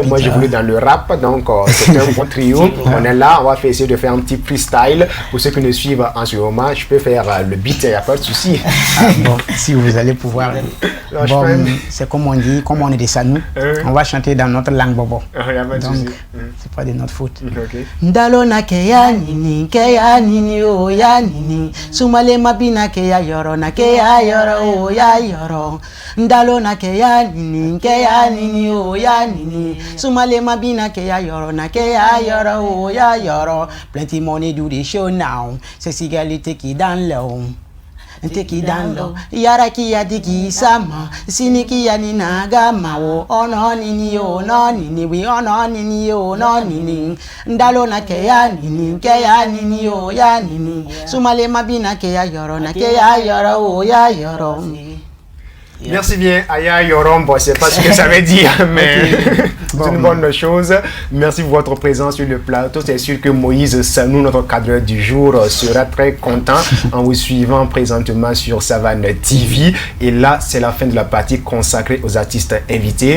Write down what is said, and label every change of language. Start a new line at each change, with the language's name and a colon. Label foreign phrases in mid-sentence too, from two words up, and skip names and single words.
French: Moi j'évolue dans le rap, donc c'est un bon trio. On est là, on va essayer de faire un petit freestyle. Pour ceux qui nous suivent en ce moment, je peux faire le beat, il n'y a pas de souci. Bon, si vous allez pouvoir. Bon, c'est comme on dit, comme on est des Sanou, on va chanter dans notre langue bobo. Donc, c'est pas de notre faute.
Southern Bobo Madaré: Ndalona keya nini o ya nini. Sumale mabina keya yoro na keya yoro o ya yoro. Ndalona keya nini o ya nini. Sumale mabina keya yoro na keya yoro o ya yoro.
English: Plenty money do the show now. Sexy girl you take it down low. Take it down low.
Southern Bobo Madaré: Yara kia diki sama. Sini kia ni nagama o. Ono nini o no nini. We ono nini o no nini. Ndalo na keya nini o ya nini. Sumale mabina keya yoro na keya yoro o ya yoro. Yeah.
French: Merci bien, Aya Yorombo. Je ne sais pas ce que ça veut dire, mais c'est une bonne chose. Merci pour votre présence sur le plateau. C'est sûr que Moïse Sanou, notre cadreur du jour, sera très content en vous suivant présentement sur Savane TV. Et là, c'est la fin de la partie consacrée aux artistes invités.